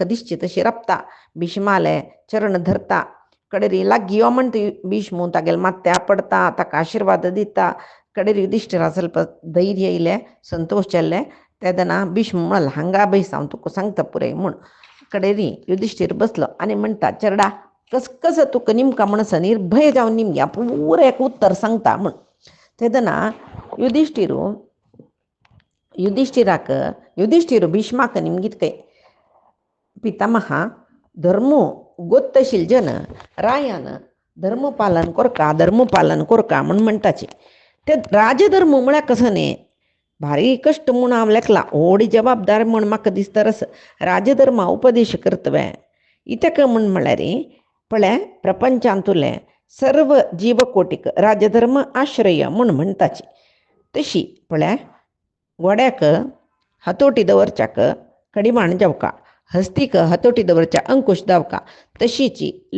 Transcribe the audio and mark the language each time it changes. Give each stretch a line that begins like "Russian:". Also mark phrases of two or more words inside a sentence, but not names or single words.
Konkani: दिसची तशी रपता भीष्माले चरण धरता कडेरी लागीं यो म्हणटा भीष्मू तागेले माथ्या पडता ताका आशिर्वाद दिता कडेरी युधिष्ठिरा
Kannada: ಸ್ವಲ್ಪ ಧೈರ್ಯ
Konkani: इले संतोष जाल्ले तेदना भीष्म म्हणला हांगा बैस हांव तुका सांगता पुरे म्हूण कडेरी युधिष्ठिर बसलो आनी म्हणटा चेडा कसं तुका निमका म्हणस निर्भय जावन निमग्या पुरे एक उत्तर सांगता म्हूण तेदना युधिष्ठिरू भीष्माक निमगीत काय पितामह धर्मो गोत्तशील जन रायान धर्मपालन कोरका म्हूण म्हणटाचे ते राजधर्म म्हळ्यार कसं न्ही भारी कश्ट म्हूण हांव लेखला व्हडी जबाबदार म्हूण म्हाका दिसता रस राजधर्मा उपदेश कर्तव्य इतक म्हूण म्हळ्यार पळय प्रपंचांतुले सर्व जीवकोटीक राजधर्म आश्रय म्हूण म्हणटाचे तशी पळय गोड्याक हतोटी दवरच्याक कडिमाण जावका हस्तीक हतोटी दवरच्या अंकुश जावका तशीची